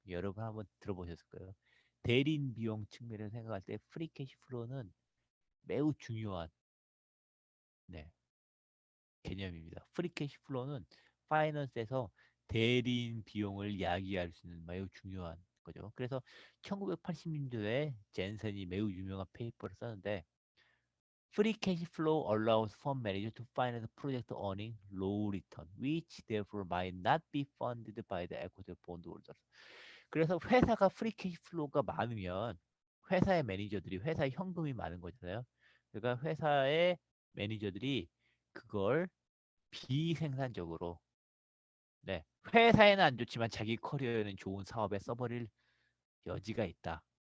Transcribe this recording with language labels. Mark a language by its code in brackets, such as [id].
[ko] 여러분 한번 들어보셨을 거예요. 대리인 비용 측면에서 생각할 때 프리 캐시 플로우는 매우 중요한 네, 개념입니다. 프리 캐시 플로우는 파이낸스에서 대리인 비용을 이야기할 수 있는 매우 중요한 거죠. 그래서 1980년도에 젠슨이 매우 유명한 페이퍼를 썼는데 [en] Free cash flow allows fund manager to finance project earning low return, which therefore might not be funded by the equity bondholders. [ko] 그래서 회사가 프리 캐시 플로우가 많으면 회사의 매니저들이 회사의 현금이 많은 거잖아요. 그러니까 회사의 매니저들이 그걸 비생산적으로 네, 회사에는 안 좋지만 자기 커리어에는 좋은 사업에 써버릴 여지가 있다.